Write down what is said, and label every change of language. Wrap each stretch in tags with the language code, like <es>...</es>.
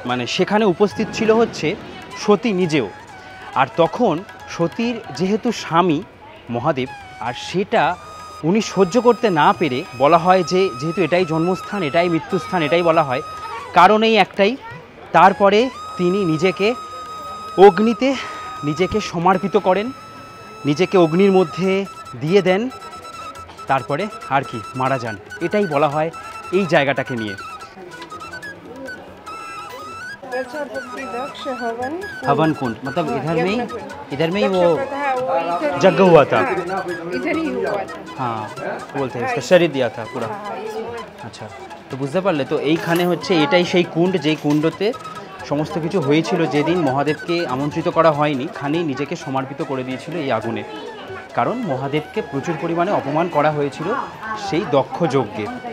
<bn>মানে সেখানে উপস্থিত ছিল হচ্ছে সতী নিজেও, আর তখন সতীর যেহেতু স্বামী মহাদেব, আর সেটা উনি সহ্য করতে না পেরে বলা হয় যে যেহেতু এটাই জন্মস্থান, এটাই মৃত্যুস্থান, এটাই বলা হয়, কারণ এই একটাই, তারপরে তিনি নিজেকে অগ্নিতে নিজেকে সমর্পিত করেন, নিজেকে অগ্নির মধ্যে দিয়ে দেন, তারপরে আর কি মারা যান। এটাই বলা হয় এই জায়গাটাকে নিয়ে।</bn> <hi>हवन कुंड मतलब इधर में ही वो यज्ञ हुआ था। इधर ही हुआ था। हाँ बोलते हैं उसका शरीर दिया था पूरा।</hi> <bn>আচ্ছা, তো বুঝতে পারলে, তো এইখানে হচ্ছে এটাই সেই কুণ্ড, যেই কুণ্ডতে সমস্ত কিছু হয়েছিল যেদিন মহাদেবকে আমন্ত্রিত করা হয়নি, খানেই নিজেকে সমর্পিত করে দিয়েছিল এই আগুনে, কারণ মহাদেবকে প্রচুর পরিমাণে অপমান করা হয়েছিল সেই দক্ষ যজ্ঞে।</bn>